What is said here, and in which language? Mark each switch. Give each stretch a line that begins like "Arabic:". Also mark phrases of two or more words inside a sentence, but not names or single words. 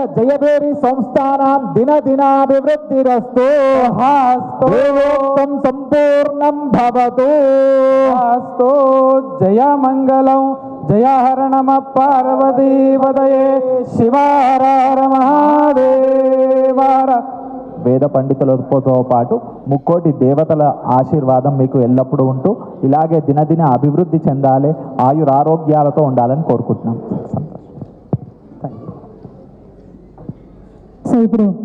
Sanskrit: जयभेरी संस्थानां दिनदिनाभिवृद्धिरस्तु देवोक्तं सम्पूर्णं भवतु अस्तु जयमंगलं जयहर नमः पार्वती पदये शिवार हर महादेव।
Telugu: వేద పండితులతో పాటు ముక్కోటి దేవతల ఆశీర్వాదం మీకు ఎల్లప్పుడూ ఉంటూ ఇలాగే దినదిన అభివృద్ధి చెందాలి, ఆయురారోగ్యాలతో ఉండాలని కోరుకుంటున్నాం. సో ఇప్పుడు